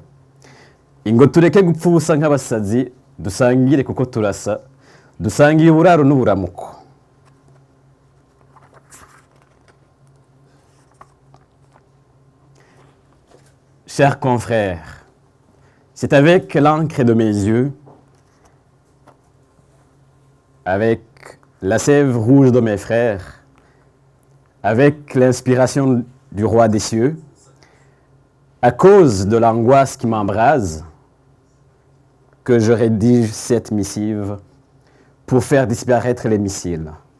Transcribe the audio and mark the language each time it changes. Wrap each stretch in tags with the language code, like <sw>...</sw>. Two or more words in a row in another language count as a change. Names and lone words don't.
<rn>Ingo tureke gupfa ubusa nk'abasazi dusangire kuko turasa dusangiye uburaro n'uburamuko.</rn> <fr>Chers confrères, c'est avec l'encre de mes yeux, avec la sève rouge de mes frères, avec l'inspiration du roi des cieux, à cause de l'angoisse qui m'embrase, que je rédige cette missive pour faire disparaître les missiles.</fr>